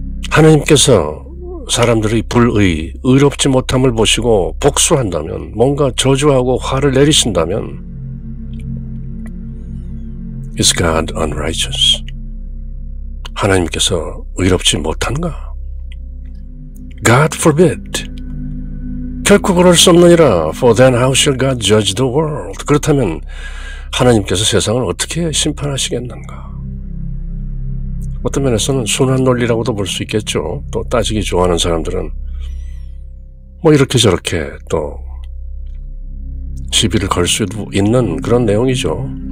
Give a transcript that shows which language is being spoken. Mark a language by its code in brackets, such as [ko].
[ko] 하나님께서 사람들의 불의, 의롭지 못함을 보시고 복수한다면, 뭔가 저주하고 화를 내리신다면 [en] Is God unrighteous? [ko] 하나님께서 의롭지 못한가? [en] God forbid. [ko] 결코 그럴 수 없느니라. [en] For then how shall God judge the world? [ko] 그렇다면 하나님께서 세상을 어떻게 심판하시겠는가? 어떤 면에서는 순환 논리라고도 볼 수 있겠죠. 또 따지기 좋아하는 사람들은 뭐 이렇게 저렇게 또 시비를 걸 수도 있는 그런 내용이죠.